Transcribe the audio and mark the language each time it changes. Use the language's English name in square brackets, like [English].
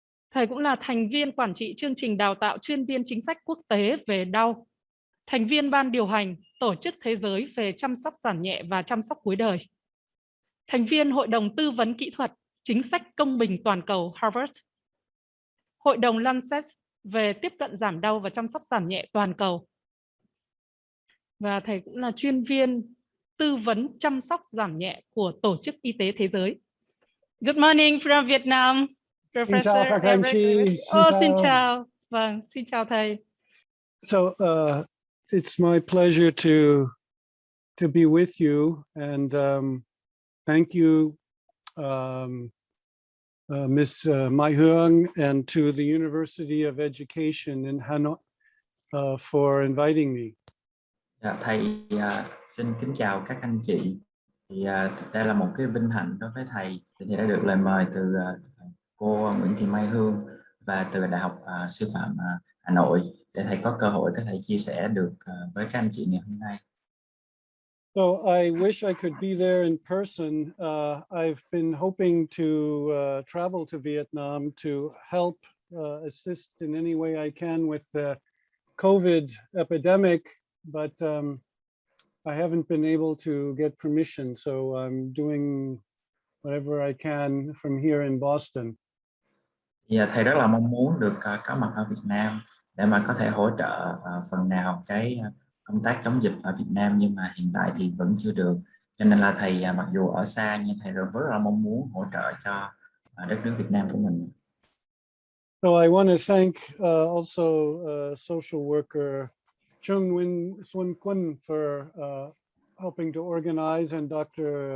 [Vietnamese] Thầy cũng là thành viên quản trị chương trình đào tạo chuyên viên chính sách quốc tế về đau, thành viên ban điều hành Tổ chức Thế giới về chăm sóc giảm nhẹ và chăm sóc cuối đời, thành viên Hội đồng tư vấn kỹ thuật chính sách công bình toàn cầu Harvard, Hội đồng Lancet về tiếp cận giảm đau và chăm sóc giảm nhẹ toàn cầu. Và thầy cũng là chuyên viên tư vấn chăm sóc giảm nhẹ của Tổ chức Y tế Thế giới. [English] Good morning from Vietnam, Professor Eric. [Vietnamese] Xin chào. Vâng, xin chào thầy. [English] So it's my pleasure to be with you, and thank you, Ms. Mai Hương, and to the University of Education in Hanoi for inviting me. [Vietnamese] Thầy xin kính chào các anh chị. Thì đây là một cái vinh hạnh đối với thầy. Thầy đã được lời mời từ cô Nguyễn Thị Mai Hương và từ Đại học Sư phạm Hà Nội để thầy có cơ hội có thể chia sẻ được với các anh chị ngày hôm nay. [English] So I wish I could be there in person. I've been hoping to travel to Vietnam to help assist in any way I can with the COVID epidemic, but I haven't been able to get permission, so I'm doing whatever I can from here in Boston. [Vietnamese] Thầy rất là mong muốn được có mặt ở Việt Nam để mà có thể hỗ trợ phần nào cái công tác chống dịch ở Việt Nam, nhưng mà hiện tại thì vẫn chưa được. Cho nên là thầy mặc dù ở xa nhưng thầy rất là mong muốn hỗ trợ cho đất nước Việt Nam của mình. [English] So I want to thank also social worker Chung Xuân Quân for helping to organize, and Dr.